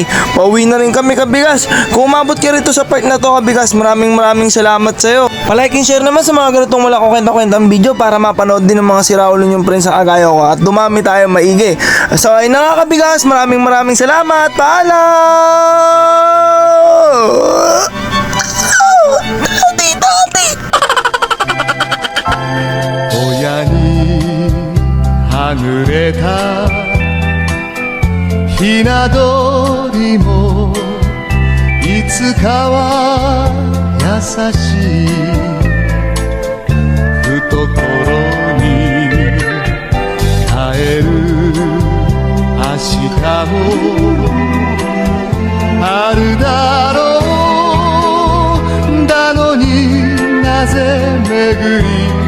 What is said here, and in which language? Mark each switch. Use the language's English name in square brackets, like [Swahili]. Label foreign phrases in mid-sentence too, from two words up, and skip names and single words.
[Filipino] Pauwi na rin kami kabigas. Kung umabot ka rito sa part na to kabigas, maraming salamat sa'yo. Palike [English] and share [Filipino] naman sa mga ganitong wala ko kwenta-kwentang video para mapanood din ng mga siraulo yung friends sa kagaya ko at dumami tayo maigi. So ayun na nga kabigas, maraming salamat. Paalam! [Japanese] 親にはぐれたひな鳥もいつかは優しい懐に帰る明日もあるだろうだのになぜ巡り